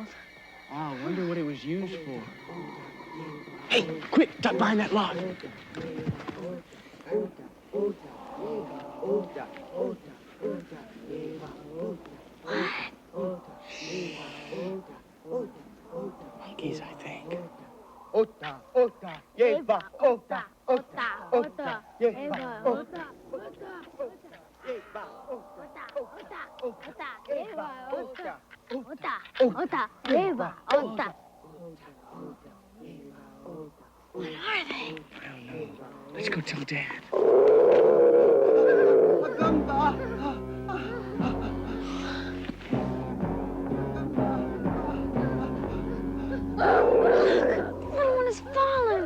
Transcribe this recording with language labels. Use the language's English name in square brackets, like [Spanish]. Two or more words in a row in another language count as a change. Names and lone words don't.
[English] Oh, I wonder what it was used for. Hey, quick, duck behind that log. Monkeys, I think. Ota, ota, yeba, ota, ota, ota, yeba, ota, What are they? I don't know. Let's go tell Dad. Little one has fallen.